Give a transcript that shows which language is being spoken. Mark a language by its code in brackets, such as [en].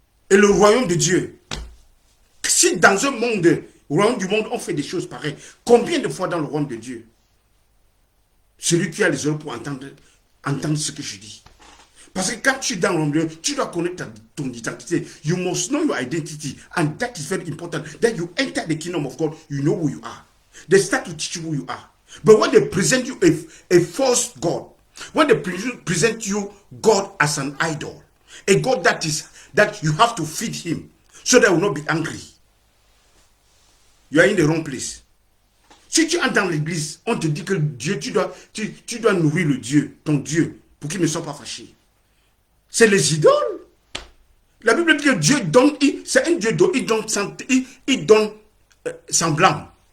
[fr] Et le royaume de Dieu, si dans un monde, royaume du monde, on fait des choses pareilles, combien de fois dans le royaume de Dieu, celui qui a les oreilles pour entendre ce que je dis. Parce que quand tu es dans le royaume de Dieu, tu dois connaître ton identité. [en] You must know your identity. And that is very important. That you enter the kingdom of God, you know who you are. They start to teach you who you are. But when they present you a false God, when they present you God as an idol, a God that you have to feed him, so that he will not be angry, you are in the wrong place. [fr] Si tu entres dans l'église, on te dit que Dieu, tu dois nourrir le Dieu, ton Dieu, pour qu'il ne soit pas fâché. C'est les idoles. La Bible dit que Dieu donne, c'est un Dieu donne, il donne semblant.